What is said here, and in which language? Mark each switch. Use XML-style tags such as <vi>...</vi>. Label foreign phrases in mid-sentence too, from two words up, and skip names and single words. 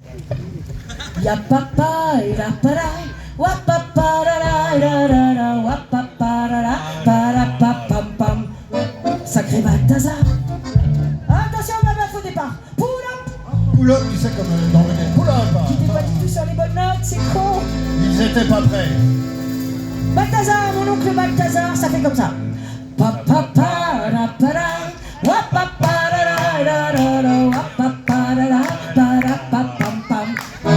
<fr>Ya papa et la para, wa papa la la la la, wa papa la la, para pa pam pam. Sacré Balthazar. Attention, ma meuf au départ.</fr> <en>Pull up. Pull up,</en> <fr>tu sais comme dans le nez.</fr> <en>Pull up.</en> <fr>Tu t'es pas du tout sur les bonnes notes, c'est con. Ils étaient pas prêts. Balthazar, mon oncle Balthazar, ça fait comme ça. Pa pa pa la para, wa papa la la la la la, wa papa la la, para pa pam pam.</fr>